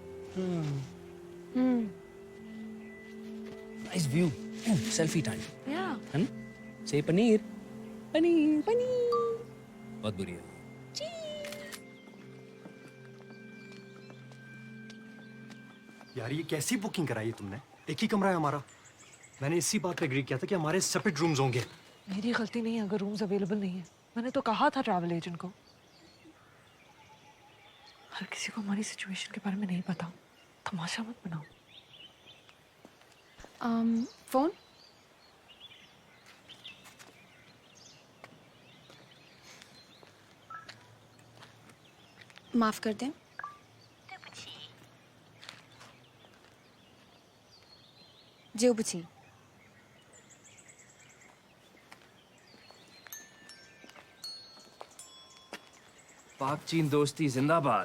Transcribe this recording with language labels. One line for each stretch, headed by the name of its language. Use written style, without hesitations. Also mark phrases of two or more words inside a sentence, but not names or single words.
English: Nice view. Selfie time. Yeah.
Hindi: है ना? Say पनीर. पनीर. पनीर. बहुत बुरी है. यार ये कैसी बुकिंग कराई है तुमने? एक ही कमरा है हमारा. मैंने इसी बात पे एग्री किया था कि हमारे
English: separate rooms
Hindi: होंगे. मेरी गलती नहीं है अगर
English: rooms available
Hindi: नहीं है. मैंने तो कहा था
English: travel agent
Hindi: को. हर किसी को हमारी सिचुएशन के बारे में नहीं पता. तमाशा मत बनाओ. फोन. माफ कर दें.
Chinese: 对不起， जेऊ बुची.
Hindi: पाक चीन दोस्ती जिंदाबाद.